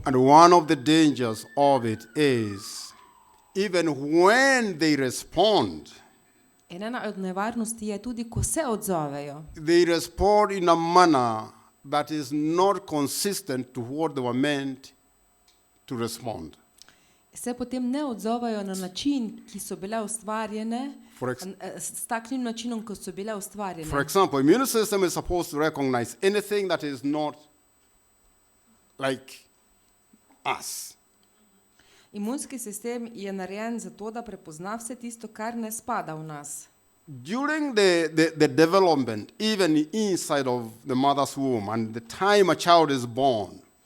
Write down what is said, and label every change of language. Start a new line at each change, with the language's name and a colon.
English: And one of the dangers of it is, even when they respond,
Slovenian: In ena od nevarnosti je tudi, ko se odzovejo.
English: they respond in a manner that is not consistent to what they were meant to respond.
Slovenian: Se potem ne odzovejo na način, ki so bile ustvarjene,
English: For ex-
Slovenian: s takšnim načinom, kot so bile ustvarjene.
English: For example, immune system is supposed to recognize anything that is not like us.
Slovenian: Imunski sistem je narejen zato, da prepozna vse tisto, kar ne spada v nas.
English: During the development, even inside of the mother's womb, and the time a child is born,